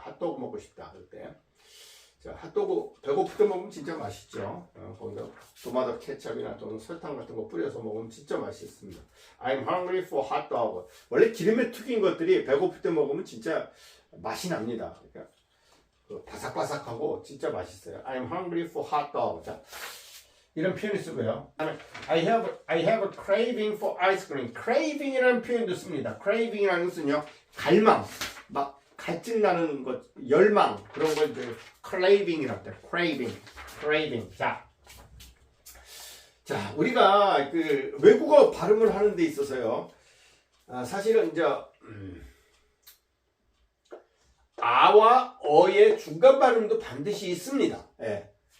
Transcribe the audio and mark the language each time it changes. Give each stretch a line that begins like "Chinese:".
Korean: 핫도그 먹고 싶다 할 때. 자, 핫도그 배고플 때 먹으면 진짜 맛있죠. 거기다 토마토 케첩이나 또는 설탕 같은 거 뿌려서 먹으면 진짜 맛있습니다.
English: I'm hungry for hot dog.
Korean: 원래 기름에 튀긴 것들이 배고플 때 먹으면 진짜 맛이 납니다. 그러니까 바삭바삭하고 진짜 맛있어요.
English: I'm hungry for hot dog.
Korean: 자, 이런 표현을 쓰고요.
English: I have a craving for ice cream.
Korean: craving이라는 표현도 씁니다. craving이라는 것은요, 갈망, 막 갈증 나는 것, 열망 그런 걸 이제 craving이라고 해요. craving. 자, 우리가 그 외국어 발음을 하는 데 있어서요, 사실은 이제 아와 어의 중간 발음도 반드시 있습니다. 예.